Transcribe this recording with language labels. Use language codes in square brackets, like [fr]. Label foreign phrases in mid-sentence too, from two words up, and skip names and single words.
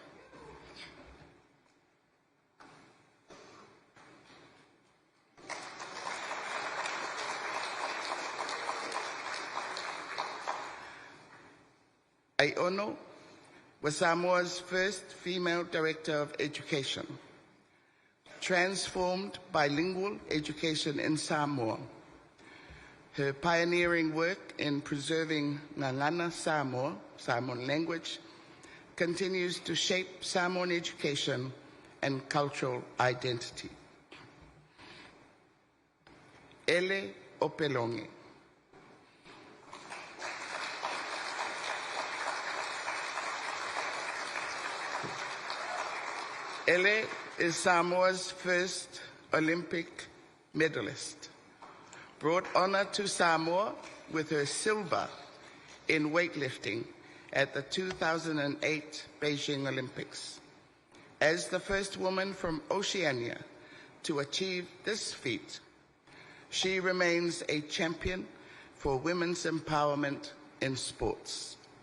[en] Aiono was Samoa's first female director of education, transformed bilingual education in Samoa. Her pioneering work in preserving [sm] Ngangana Samoa, [en] Samoan language, continues to shape Samoan education and cultural identity. Ele Opelonge. Ele is Samoa's first Olympic medalist, brought honor to Samoa with her silver in weightlifting at the 2008 Beijing Olympics. As the first woman from Oceania to achieve this feat, she remains a champion for women's empowerment in sports.